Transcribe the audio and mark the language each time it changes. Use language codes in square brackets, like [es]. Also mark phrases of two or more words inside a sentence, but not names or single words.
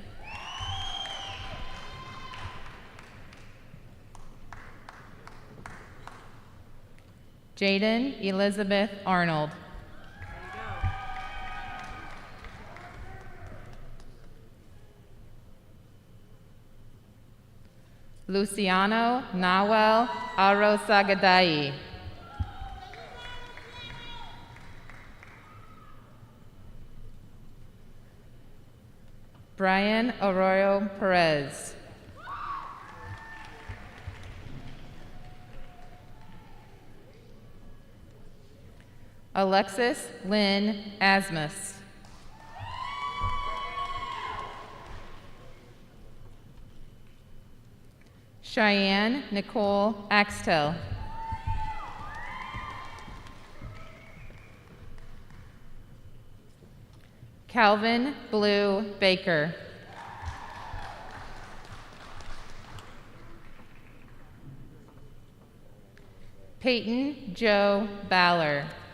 [en] Jaden Elizabeth Arnold. Luciano Nawel Arosagadai. Brian Arroyo Perez. Alexis Lynn Asmus. Cheyenne Nicole Axtell. Calvin Blue Baker. Peyton Joe Baller.